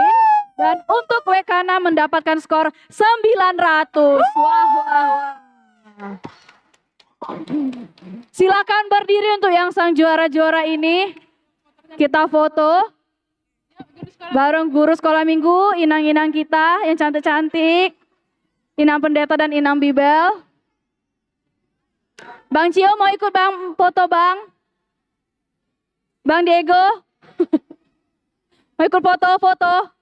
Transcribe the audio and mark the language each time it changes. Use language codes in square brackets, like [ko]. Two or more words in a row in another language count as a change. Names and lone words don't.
[id] Dan untuk WEK Kana mendapatkan skor 900. Wah. Silakan berdiri untuk yang sang juara-juara ini. Kita foto. Bareng guru sekolah minggu, inang-inang kita yang cantik-cantik. Inang pendeta dan inang bibel. Bang Cio mau ikut Bang foto Bang? Bang Diego? Mau ikut foto-foto?